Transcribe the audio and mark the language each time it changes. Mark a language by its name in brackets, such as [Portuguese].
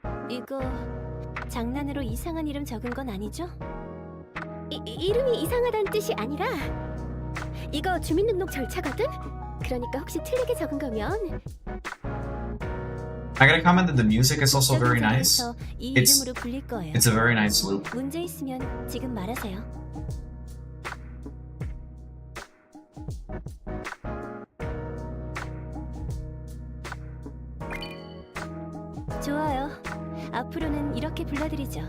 [Korean] 이거 장난으로 이상한 이름 적은 건 아니죠? 이름이 이상하다는 뜻이 아니라 이거 주민등록 절차거든? 그러니까 혹시 틀리게 적은 거면 [English] I gotta comment that the music is also very nice. [Korean] 이 [English] It's- [Korean] 이름으로 불릴 거예요. [English] It's a very nice loop. [Korean] 문제 있으면 지금 말하세요. 좋아요. 앞으로는 이렇게 불러드리죠.